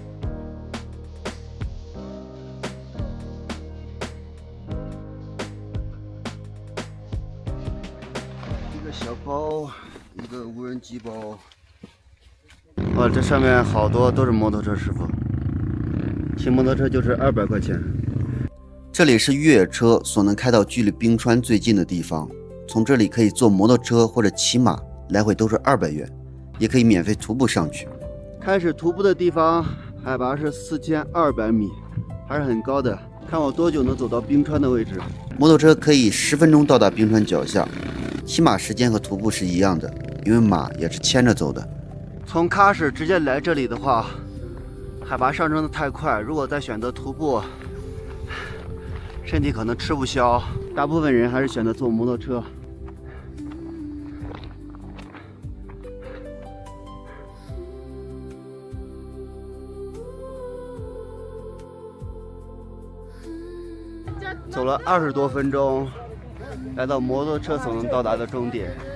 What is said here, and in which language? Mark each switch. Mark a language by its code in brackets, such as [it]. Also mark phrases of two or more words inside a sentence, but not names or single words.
[zh] 一個小包，一個無人機包。哇，這上面好多都是摩托車師傅。騎摩托車就是200塊錢。這裡是越野車所能開到距離冰川最近的地方，從這裡可以坐摩托車或者騎馬，來回都是200元，也可以免費徒步上去。開始徒步的地方海拔是4200米，還是很高的。看我多久能走到冰川的位置。摩托車可以10分鐘到達冰川腳下，騎馬時間和徒步是一樣的，因為馬也是牽着走的。從喀什直接來這裡的話，海拔上升的太快，如果再選擇徒步，身體可能吃不消。大部分人還是選擇坐摩托車。走了20多分鐘，來到摩托車所能到達的終點。